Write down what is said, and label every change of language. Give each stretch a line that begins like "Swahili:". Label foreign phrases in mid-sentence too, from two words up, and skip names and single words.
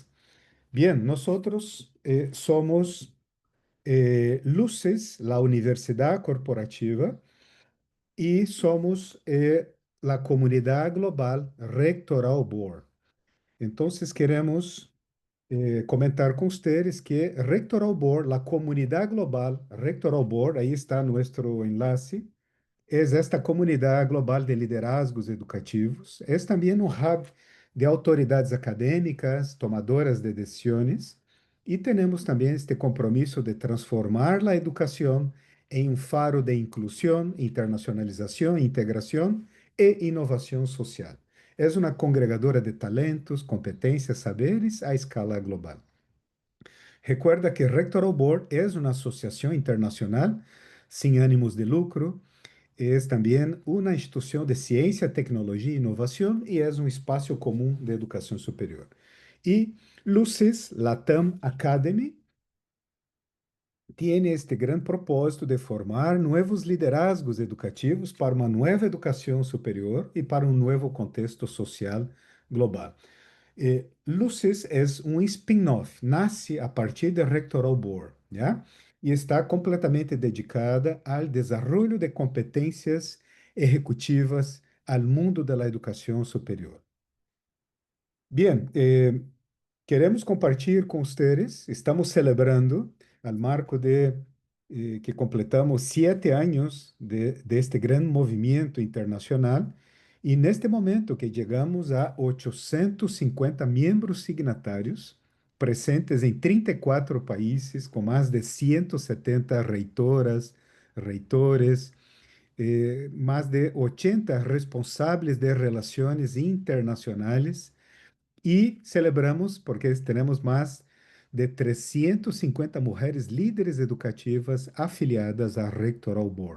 Spanish: Bien, nosotros somos Luces, la Universidad Corporativa, y somos la comunidad global Rectoral Board. Entonces, queremos comentar con ustedes que Rectoral Board, la comunidad global Rectoral Board, ahí está nuestro enlace. Es esta comunidade global de liderazgos educativos.
Portuguese: É também um hub de autoridades acadêmicas, tomadoras de decisões. E temos também este compromisso de transformar a educação em um faro de inclusão, internacionalização, integração e inovação social. É uma congregadora de talentos, competências, saberes à escala global.
Spanish: Recuerda que
Portuguese: Rectoral Board é uma associação internacional sem ânimos de lucro.
Spanish: Es también una institución de ciencia, tecnología e innovación y es un espacio común de educación superior. Y Luces Latam Academy tiene este gran propósito de formar nuevos liderazgos educativos
Portuguese: para uma nova educação superior e para um novo contexto social global. Luces é um spin-off, nasce a partir da Rectoral Board, ¿ya? E está completamente dedicada ao desenvolvimento de competências executivas ao mundo da educação superior. Bien, queremos compartilhar com vocês,
Spanish: estamos celebrando al marco de que completamos 7 anos de este gran
Portuguese: movimento internacional e neste momento que chegamos a 850 membros signatários presentes em 34 países, com mais de 170 reitoras, reitores, mais de 80 responsáveis de relações internacionais e celebramos porque temos mais de 350 mulheres líderes educativas afiliadas à Rectoral Board.